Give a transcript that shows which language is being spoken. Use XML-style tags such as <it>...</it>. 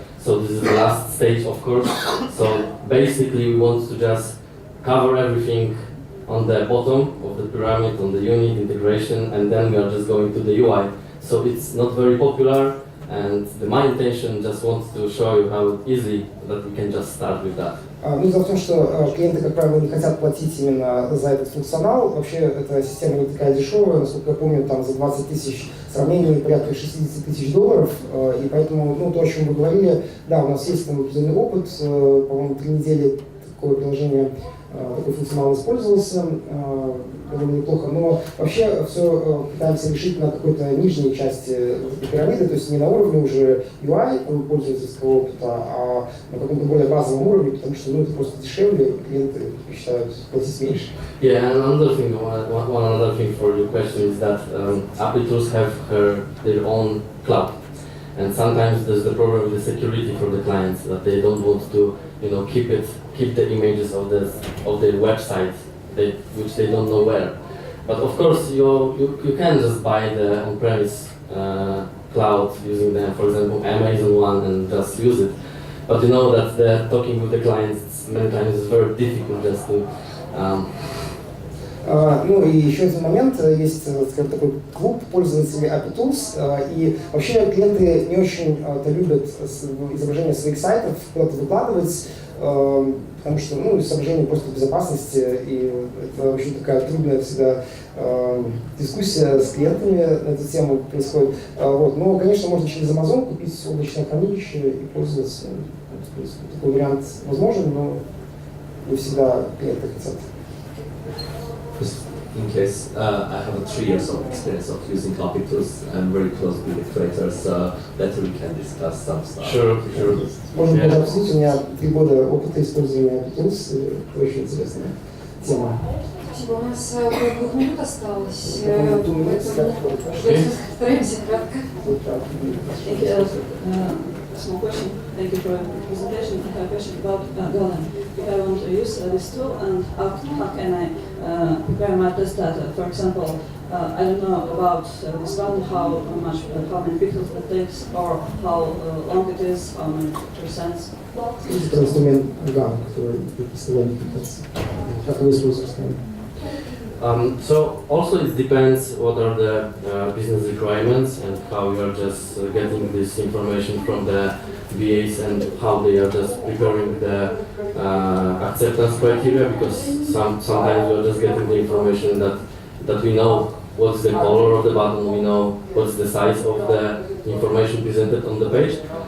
<en>So this is the last stage, of course. So basically we want to just cover everything on the bottom of the pyramid, on the unit integration, and then we are just going to the UI. So it's not very popular, and my intention just wants to show you how easy that we can just start with that.</en> <ru>Ну, дело в том, что клиенты, как правило, не хотят платить именно за этот функционал. Вообще, эта система не такая дешевая, насколько я помню, там за 20 тысяч сравнений порядка 60 тысяч долларов. И поэтому, ну, то, о чем вы говорили, да, у нас есть там определенный опыт, по-моему, 3 недели такое приложение такой функционал использовался довольно неплохо, но вообще все пытаемся решить на какой-то нижней части пирамиды, то есть не на уровне уже UI пользовательского опыта, а на каком-то более базовом уровне, потому что это просто дешевле, клиенты считают платить меньше.</ru> <en>Yeah, and another thing, one another thing for your question is that Applitools have their own cloud, and sometimes there's the problem with the security for the clients that they don't want to, keep the images of their website, which they don't know where. But of course, you can just buy the on-premise cloud using the, for example, Amazon one and just use it. But you know that talking with the clients many times is very difficult just to.</en> <ru>Ну и еще один момент, есть, скажем, такой клуб пользователей Applitools, и вообще клиенты не очень любят изображение своих сайтов куда-то выкладывать, потому что, соображение просто безопасности, и это очень такая трудная всегда дискуссия с клиентами на эту тему происходит. Вот. Но, конечно, можно через Amazon купить облачное хранилище и пользоваться. Такой вариант возможен, но не всегда клиенты хотят.</ru> <en>In case I have 3 years of experience of using Applitools, I'm very close with the creators, so later we can discuss some stuff. Sure.</en> <ru>Можно тоже обсудить, у меня 3 года опыта использования Applitools, это очень интересная тема. Спасибо, у нас около 2 минут осталось, Поэтому постараемся кратко.</ru> <en>Small question. Thank you for your presentation. I have a question about Galen. If I want to use this tool, and how can I prepare my test data? For example, I don't know about this one, how many pixels it takes, or how long it is, how many percents.</en> <ru>Это инструмент Galen, который представляет имитацию. Как вы используете?</ru> <en>So also it depends what are the business requirements and how you are just getting this information from the BAs and how they are just preparing the acceptance criteria, because sometimes you are just getting the information that we know what's the color of the button, we know what's the size of the information presented on the page.</en>